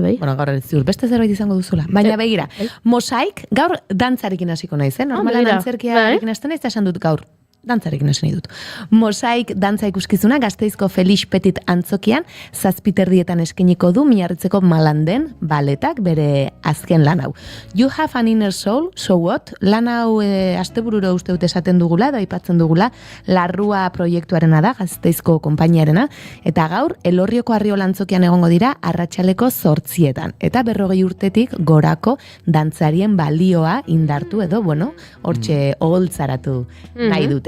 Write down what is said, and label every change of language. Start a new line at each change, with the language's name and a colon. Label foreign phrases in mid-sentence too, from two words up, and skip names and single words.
Basque: Bueno, gaur ziur beste zerbait izango duzula. Baina begira, mosaik gaur dantzarekin hasiko naiz, Normalan antzerkiarekin hasten naiz, esan dut gaur dantzarekin hasi nahi dut. Mosaik dantza ikuskizuna Gasteizko Felix Petit antzokian 7:30 eskainiko du Miarritzeko Malanden baletak bere azken lan hau.
English: You have an inner soul, so what?
Basque: Lan hau astebururo uste dut esaten dugula, da aipatzen dugula, Larrua proiektuarena da, Gasteizko konpainiarena, eta gaur Elorrioko Arriola antzokian egongo dira arratsaleko 8:00 eta 40 urtetik gorako dantzarien balioa indartu edo, hortxe oholtzaratu nahi dute.